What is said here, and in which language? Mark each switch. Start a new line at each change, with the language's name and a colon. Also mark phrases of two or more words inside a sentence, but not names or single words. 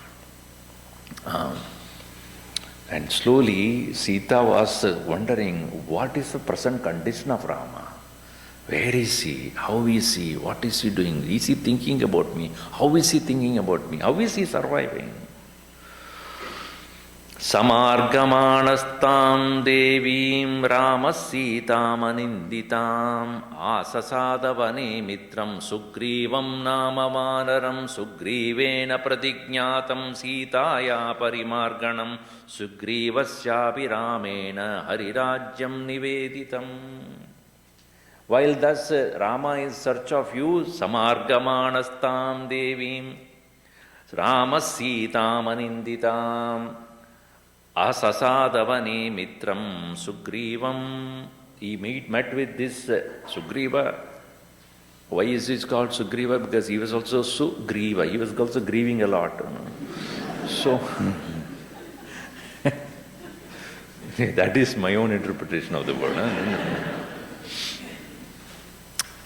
English: And slowly Sita was wondering, what is the present condition of Rama? Where is he? How is he? What is he doing? Is he thinking about me? How is he thinking about me? How is he surviving?
Sanskrit: Samargamanastam devim Ramasītam aninditam asasadavane mitram sugrivam nama vanaram sugrivena pratignatam sitaya parimarganam sugrivasyapi ramena harirajyam niveditam.
English: While thus Rama is in search of you,
Sanskrit: Samargamanastam devim Ramasītam aninditam asasadavane mitram sugrivam.
English: He met with this Sugriva. Why is this called Sugriva? Because he was also Sugriva. He was also grieving a lot. So, that is my own interpretation of the word.